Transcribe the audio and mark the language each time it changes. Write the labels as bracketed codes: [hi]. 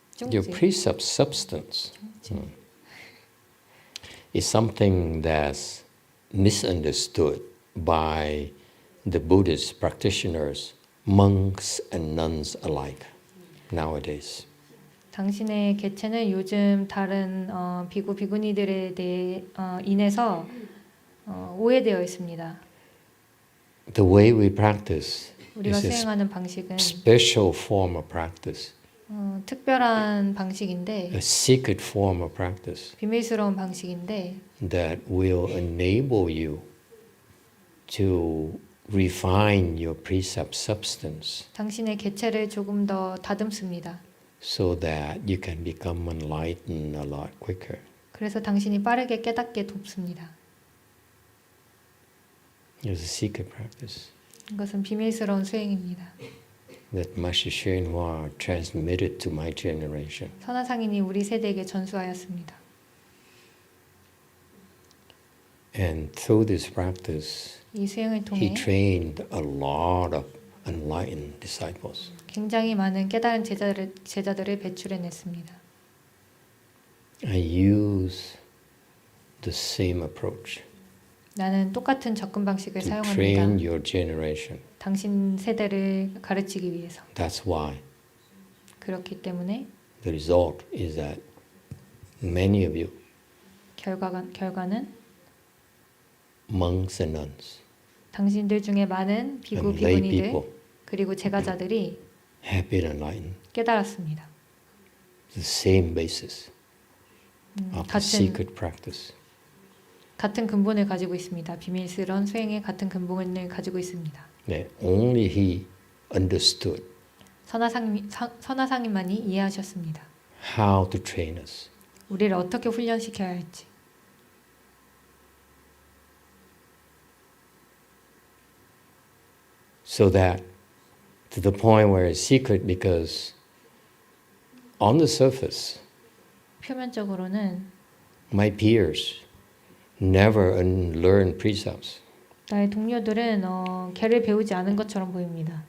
[en] Your precept substance is something that's misunderstood by the Buddhist practitioners, monks and nuns alike nowadays. [ko] 당신의 개체는 요즘 다른 비구 비구니들에 대해 인해서 오해되어 있습니다. [en] The way we practice [ko] 우리가 [en] is a [ko] 수행하는 방식은 [en] special form of practice, [ko] 특별한 방식인데 [en] a secret form of practice [ko] 비밀스러운 방식인데 [en] that will enable you to refine your precept substance [ko] 당신의 개체를 조금 더 다듬습니다. [en] so that you can become enlightened a lot quicker. [ko] 그래서 당신이 빠르게 깨닫게 돕습니다. [en] It's a secret practice. [ko] 이것은 비밀스러운 수행입니다. [en] that Master YongHua transmitted to my generation. [ko] 선화상인이 우리 세대에게 전수하였습니다. [en] And through this practice, [ko] 이 수행을 [en] he [ko] 통해 [en] trained a lot of enlightened disciples. [ko] 굉장히 많은 깨달은 제자들을 배출해냈습니다. [en] I use the same approach [ko] 나는 똑같은 접근 방식을 [en] to [ko] 사용합니다. [en] train your generation. [ko] 당신 세대를 가르치기 위해서. [en] That's why [ko] 그렇기 때문에 [en] the result is that many of you, [ko] 결과는 [en] monks and nuns, [ko] 당신들 중에 많은 비구 [en] and lay [ko] 비구니들 [en] people, [ko] 그리고 제가자들이 [en] have been enlightened. [ko] 깨달았습니다. [en] The same basis of the secret practice. [ko] 같은 근본을 가지고 있습니다. 비밀스러운 수행의 같은 근본을 가지고 있습니다. 네, [en] only he understood [ko] 선화상인만이 이해하셨습니다. [en] how to train us. [ko] 우리를 어떻게 훈련시켜야 할지. [en] So that to the point where it's secret because on the surface, [ko] 표면적으로는 [en] my peers never learn precepts, [ko] 나의 동료들은 계를 배우지 않은 것처럼 보입니다.